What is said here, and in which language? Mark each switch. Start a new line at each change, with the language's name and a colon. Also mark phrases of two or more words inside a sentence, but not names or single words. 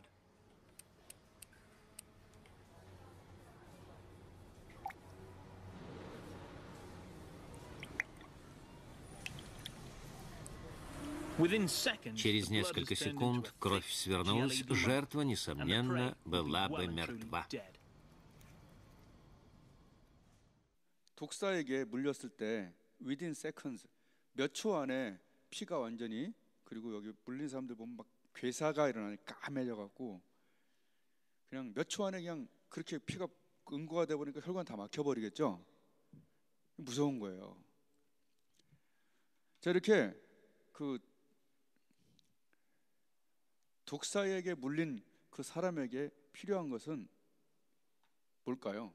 Russian: Через несколько секунд кровь свернулась, жертва, несомненно, была бы мертва.
Korean: 독사에게 물렸을 때
English: within seconds,
Korean: 몇 초 안에 피가 완전히, 그리고 여기 물린 사람들 보면 막 괴사가 일어나니 까매져 갖고 그냥 몇 초 안에 그냥 그렇게 피가 응고가 돼 버리니까 혈관 다 막혀 버리겠죠. 무서운 거예요. 자, 이렇게 그 독사에게 물린 그 사람에게 필요한 것은 뭘까요?